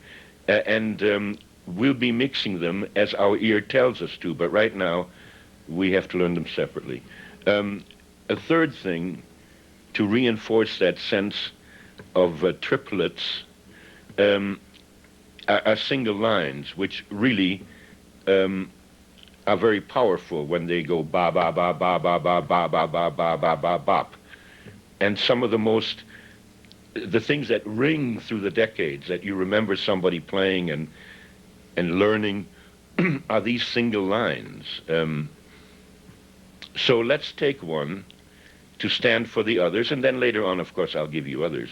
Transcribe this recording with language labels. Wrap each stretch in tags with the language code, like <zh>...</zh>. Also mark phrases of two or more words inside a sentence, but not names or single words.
<en>And we'll be mixing them as our ear tells us to, but right now we have to learn them separately. A third thing, to reinforce that sense of triplets, are single lines, which really are very powerful when they go ba ba ba ba ba ba ba ba ba ba ba ba bop. And some of the things that ring through the decades that you remember somebody playing and learning are these single lines. So let's take one to stand for the others, and then later on, of course, I'll give you others.</en>